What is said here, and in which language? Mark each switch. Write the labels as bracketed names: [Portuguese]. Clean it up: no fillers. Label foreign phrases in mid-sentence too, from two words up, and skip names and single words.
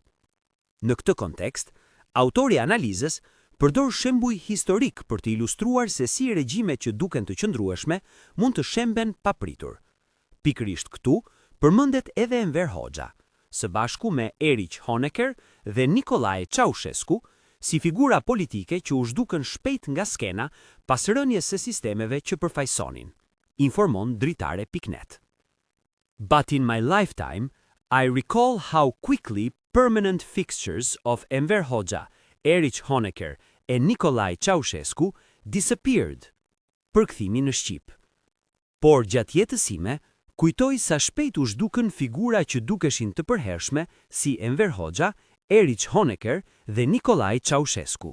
[Albanian] Në këtë kontekst, autori i analizës përdor shembuj historik për të ilustruar se si regjimet që duken të qëndrueshme mund të shemben papritur. Pikërisht këtu përmendet edhe Enver Hoxha, së bashku me Erich Honecker dhe Nicolae Ceausescu, si figura politike që u zhdukën shpejt nga skena pas rënies së sistemeve që përfaqësonin, informon dritare.net. [English] But in my lifetime, I recall how quickly permanent fixtures of Enver Hoxha, Erich Honecker e Nicolae Ceausescu disappeared. [Albanian] Përkthimi në shqip. Por gjatë jetës sime, kujtoj sa shpejt u zhdukën figura që dukeshin të përhershme si Enver Hoxha, Erich Honecker dhe Nicolae Ceausescu.